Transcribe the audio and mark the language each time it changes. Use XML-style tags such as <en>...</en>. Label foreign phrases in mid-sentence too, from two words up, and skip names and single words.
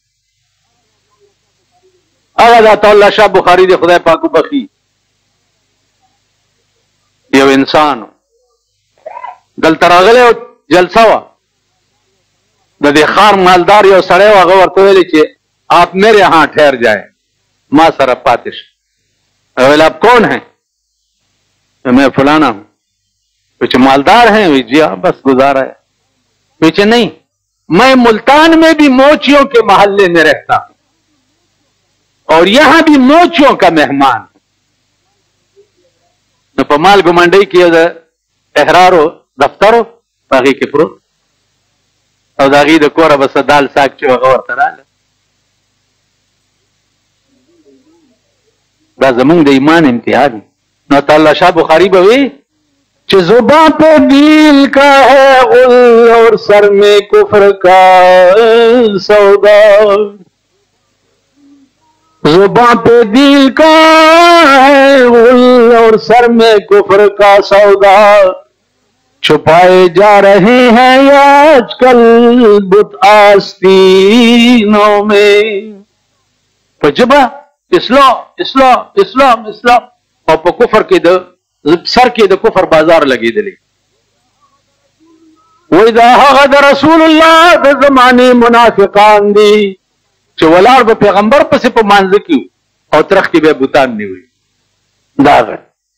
<ps>هغه د عطاالله شاه بخاري دی، خدای پاک وبخي، یو انسان دلته راغلی او جلسه وه، د دې ښار مالدار یو سړی و، هغه ورته ویلې چې</ps> <ur>آپ میرے یہاں ٹھہر جائیں،</ur> <ps>ما سره پاتې شه.</ps> <ur>ویل آپ کون ہیں؟ میں فلانا ہوں. ویچے مالدار ہیں؟ وی جی ہاں بس گزارا ہے. ویچے نہیں، میں ملتان میں بھی موچیوں کے محلے میں رہتا ہوں اور یہاں بھی موچیوں کا مہمان.</ur> <ps>نو په مال ګمنډۍ کې د احرارو دفترو په هغې کې پروت، او د هغې د کوره به څه دال ساک چې هغه ورته راغله. دا زمونږ د ایمان امتحان. نو عطاالله شاه بخاري به وي چې</ps> <ur>زباں پہ دل کا ہے غل اور سر میں کفر کا سودا، زباں پہ دل کا ہے غل اور سر میں کفر کا سودا، چھپائے جا رہے ہیں آج کل بت آستینوں میں.</ur> <ps>په ژبه اسلام اسلام اسلام اسلام، او په کفر کې د سر کې د کفر بازار لګېدلی. وای دا هغه د رسول الله د زمانې منافقان دي چې ولاړ به پیغمبر پسې په مانځه کې او ترخ کې به بوتان نیوي.</ps>